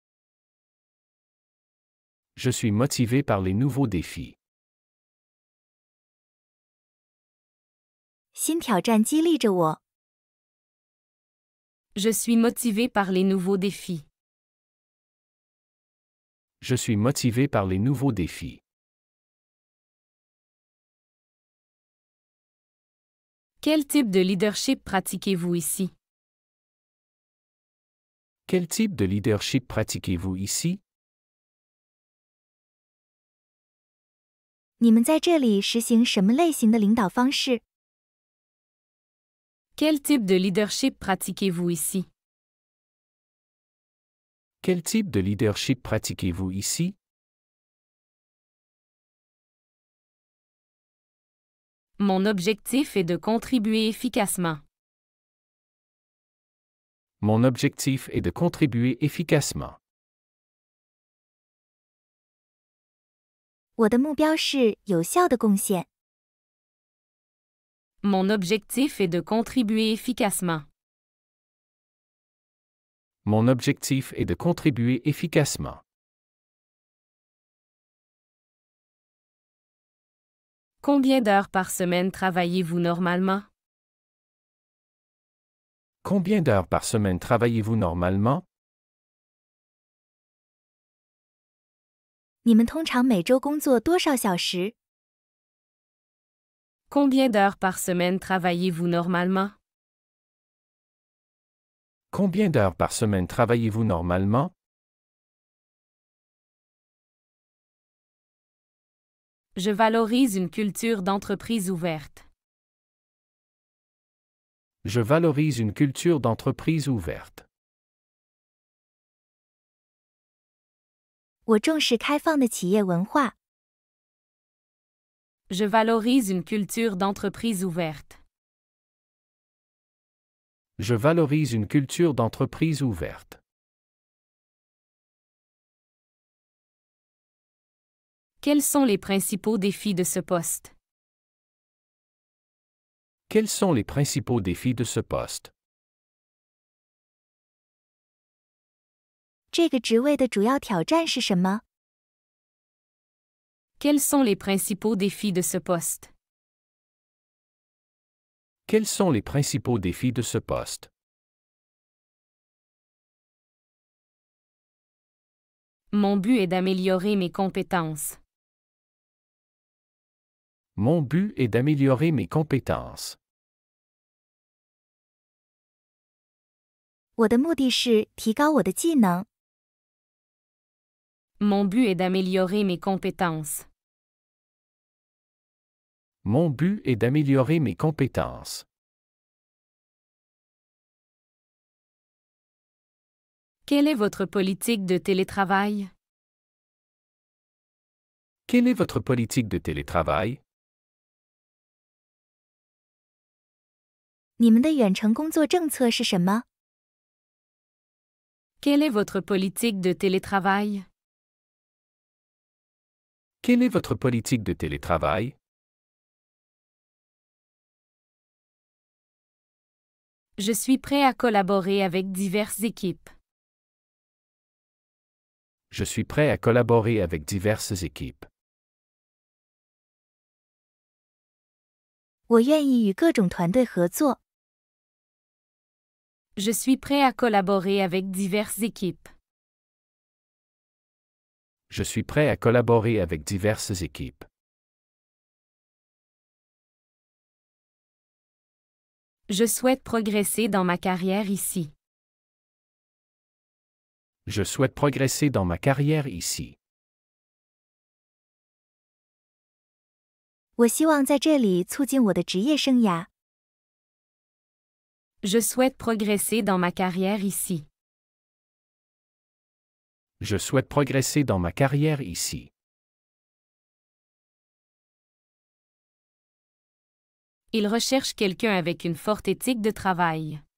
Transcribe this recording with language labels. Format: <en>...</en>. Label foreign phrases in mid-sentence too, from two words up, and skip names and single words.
<fr>Je suis motivé par les nouveaux défis.</fr> <zh>新挑战激励着我。</zh> <fr>Je suis motivé par les nouveaux défis. Je suis motivé par les nouveaux défis. Quel type de leadership pratiquez-vous ici? Quel type de leadership pratiquez-vous ici?</fr> <zh>你们在这里实行什么类型的领导方式？</zh> <fr>Quel type de leadership pratiquez-vous ici? Quel type de leadership pratiquez-vous ici? Mon objectif est de contribuer efficacement. Mon objectif est de contribuer efficacement.</fr> <zh>我的目标是有效的贡献。</zh> <fr>Mon objectif est de contribuer efficacement. Mon objectif est de contribuer efficacement. Combien d'heures par semaine travaillez-vous normalement? Combien d'heures par semaine travaillez-vous normalement?</fr> <zh>你们通常每周工作多少小时？</zh> <fr>Combien d'heures par semaine travaillez-vous normalement? Combien d'heures par semaine travaillez-vous normalement? Je valorise une culture d'entreprise ouverte. Je valorise une culture d'entreprise ouverte.</fr> <zh>我重视开放的企业文化。</zh> <fr>Je valorise une culture d'entreprise ouverte. Je valorise une culture d'entreprise ouverte. Quels sont les principaux défis de ce poste? Quels sont les principaux défis de ce poste?</fr> <zh>这个职位的主要挑战是什么？</zh> <fr>Quels sont les principaux défis de ce poste? Quels sont les principaux défis de ce poste? Mon but est d'améliorer mes compétences. Mon but est d'améliorer mes compétences.</fr> <zh>我的目的是提高我的技能。</zh> <fr>Mon but est d'améliorer mes compétences. Mon but est d'améliorer mes compétences. Quelle est votre politique de télétravail? Quelle est votre politique de télétravail?</fr> <zh>你们的远程工作政策是什么？</zh> <fr>Quelle est votre politique de télétravail? Quelle est votre politique de télétravail? Je suis prêt à collaborer avec diverses équipes. Je suis prêt à collaborer avec diverses équipes.</fr> <zh>我愿意与各种团队合作。</zh> <fr>Je suis prêt à collaborer avec diverses équipes. Je suis prêt à collaborer avec diverses équipes. Je souhaite progresser dans ma carrière ici. Je souhaite progresser dans ma carrière ici.</fr> <zh>我希望在这里促进我的职业生涯。</zh> <fr>Je souhaite progresser dans ma carrière ici. Je souhaite progresser dans ma carrière ici. Il recherche quelqu'un avec une forte éthique de travail.</fr>